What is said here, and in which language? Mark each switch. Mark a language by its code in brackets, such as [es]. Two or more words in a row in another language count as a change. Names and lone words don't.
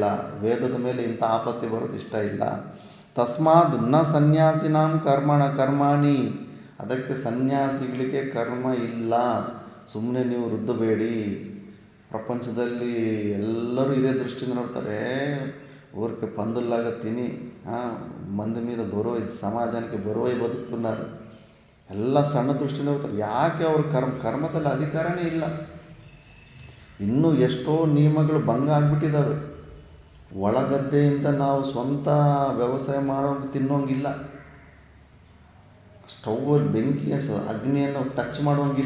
[kn] ವೇದದ ಮೇಲೆ ಇಂಥ ಆಪತ್ತಿ ಬರೋದು ಇಷ್ಟ ಇಲ್ಲ. [sa] ತಸ್ಮಾದ್ ನ ಸನ್ಯಾಸಿನಾಂ ಕರ್ಮಾಣಿ. [kn] ಅದಕ್ಕೆ ಸನ್ಯಾಸಿಗಳಿಗೆ ಕರ್ಮ ಇಲ್ಲ. ಸುಮ್ಮನೆ ನೀವು ವೃದ್ಧಬೇಡಿ. ಪ್ರಪಂಚದಲ್ಲಿ ಎಲ್ಲರೂ ಇದೇ ದೃಷ್ಟಿಯಿಂದ ನೋಡ್ತಾರೆ. [te] ఊరికి పందుల్లాగా తిని మంది మీద బరువై సమాజానికి బరువై బతుకుతున్నారు. [kn] ಎಲ್ಲ ಸಣ್ಣ ದೃಷ್ಟಿಯಿಂದ ಹೋಗ್ತಾರೆ. ಯಾಕೆ ಅವ್ರ ಕರ್ಮದಲ್ಲಿ ಅಧಿಕಾರನೇ ಇಲ್ಲ. ಇನ್ನೂ ಎಷ್ಟೋ ನಿಯಮಗಳು ಭಂಗ ಆಗಿಬಿಟ್ಟಿದ್ದಾವೆ. ಒಳಗದ್ದೆಯಿಂದ ನಾವು ಸ್ವಂತ ವ್ಯವಸಾಯ ಮಾಡೋಂಗೆ ತಿನ್ನೋಂಗಿಲ್ಲ. ಸ್ಟೌವಲ್ಲಿ ಬೆಂಕಿಯ ಅಗ್ನಿಯನ್ನು ಟಚ್ ಮಾಡೋಂಗಿಲ್ಲ.